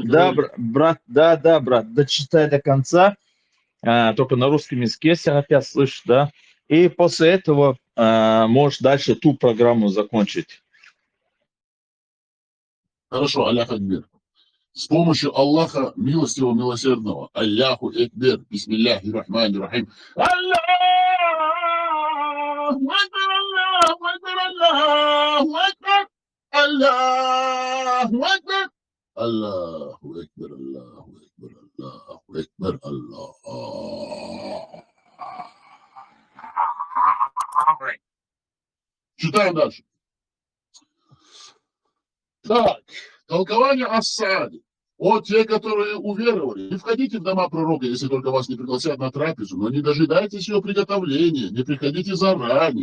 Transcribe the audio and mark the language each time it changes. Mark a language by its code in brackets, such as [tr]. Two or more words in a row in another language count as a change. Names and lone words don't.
[ru] Да, брат, дочитай до конца, только на русском языке, если опять слышишь, да. И после этого можешь дальше ту программу закончить. Хорошо, [ar] الله أكبر. [ru] С помощью Аллаха милостивого, милосердного. [ar] الله أكبر. بسم الله الرحمن الرحيم. الله أكبر، الله أكبر، الله أكبر. الله أكبر. الله أكبر، الله أكبر، الله أكبر، الله. [ru] Читаем дальше. Так, толкование Ас-Саади. О, те, которые уверовали, не входите в дома пророка, если только вас не пригласят на трапезу, но не дожидайтесь ее приготовления, не приходите заранее.